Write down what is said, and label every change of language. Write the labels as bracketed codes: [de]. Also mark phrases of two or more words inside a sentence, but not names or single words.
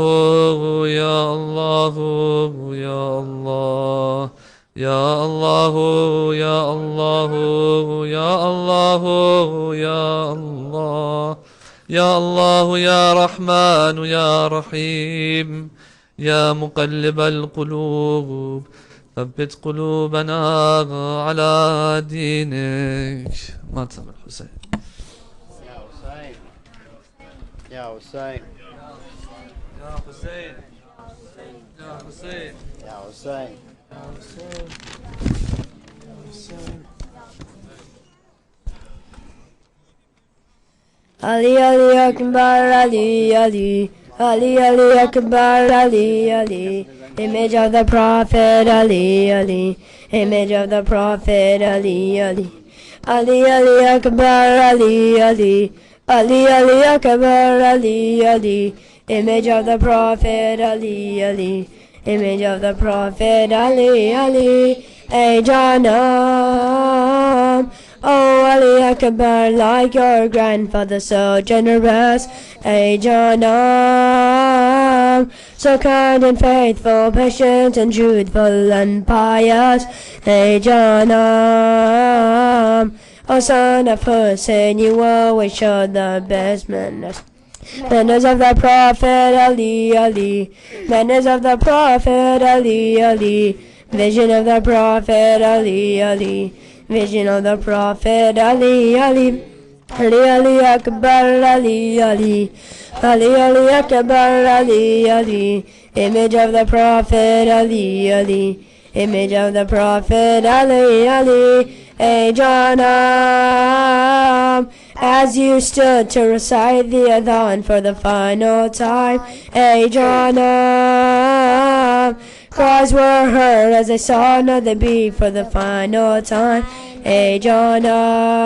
[ar] يا الله يا الله يا الله يا الله يا الله يا الله يا الله يا رحمن يا رحيم يا مقلب القلوب ثبت قلوبنا على دينك. ما تسمع الحسين. يا حسين يا حسين يا حسين يا حسين يا حسين [en] Ali Ali Akbar Ali Ali Ali Ali Akbar Ali Ali. Image of the Prophet Ali Ali. Image of the Prophet Ali Ali. Ali Ali Akbar Ali Ali Ali Ali Akbar Ali Ali. Image of the Prophet Ali Ali. Image of the Prophet Ali Ali. Hey Janam, oh Ali Akbar, like your grandfather, so generous. Hey Janam, so kind and faithful, patient and truthful and pious. Hey Janam, oh son of Hussein, you always showed the best manners. Manners of the Prophet Ali Ali. Manners of the Prophet Ali Ali. Vision of the Prophet Ali Ali. Vision of the Prophet Ali Ali. Ali Ali Akbar Ali Ali. Ali Ali Akbar Ali Ali. Image of the Prophet Ali Ali. Image of the Prophet Ali Ali. Hey Janam, as you stood to recite the Adhan for the final time. Hey Janam, cries were heard as they saw another beat for the final time.